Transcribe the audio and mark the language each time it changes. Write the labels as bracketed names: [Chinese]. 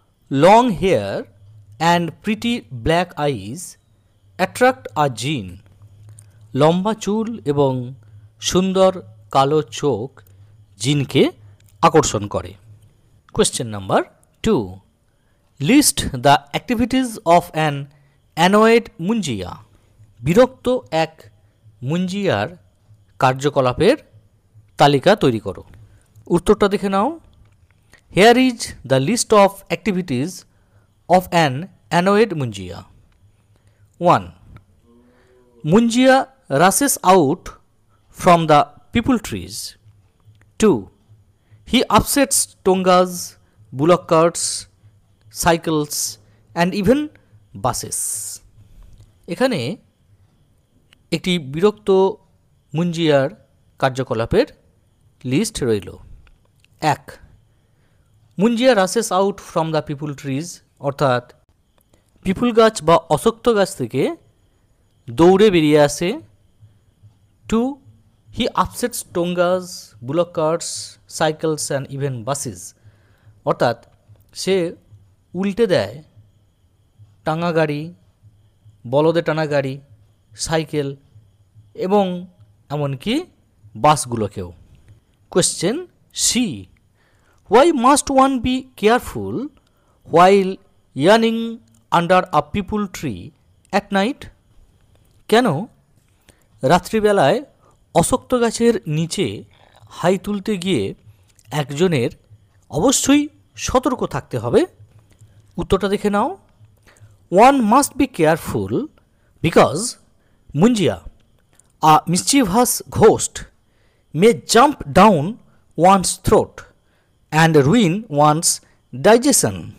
[English] long hair and pretty black eyes attract a jinn, [Bangla] লম্বা চুল এবং সুন্দর কালো চোখ জিনকে আকর্ষণ করে। [English] question number 2, list the activities of an annoyed Munjia, [Bangla] বিরক্ত এক মুঞ্জিয়ার কার্যকলাপের তালিকা তৈরি করো। উত্তরটা দেখে নাও। [English] Here is the list of activities of an annoyed Munjia. 1. Munjia rushes out from the peepul trees. 2. He upsets tongas, bullock carts, cycles and even buses. [Bangla] এখানে একটি বিরক্ত মুঞ্জিয়ার কার্যকলাপের লিস্ট রইল। 1. [English] Munjia rushes out from the peepul trees, [Bangla] অর্থাৎ পিপুল গাছ বা অশক্ত গাছ থেকে দৌড়ে বেরিয়ে আসে। 2. [English] he upsets tongas, bullock carts, cycles and even buses, [Bangla] অর্থাৎ সে উল্টে দেয় টাঙা গাড়ি, বলদে টানা গাড়ি, সাইকেল এবং এমনকি বাসগুলোকেও। [English] Question C Why must one be careful while yearning under a peepul tree at night? [Bangla] কেন রাত্রিবেলায় অশক্ত গাছের নিচে হাই তুলতে গিয়ে একজনের অবশ্যই সতর্ক থাকতে হবে? উত্তরটা দেখে নাও। [English] One must be careful because Munjia, a mischievous ghost, may jump down one's throat and ruin one's digestion.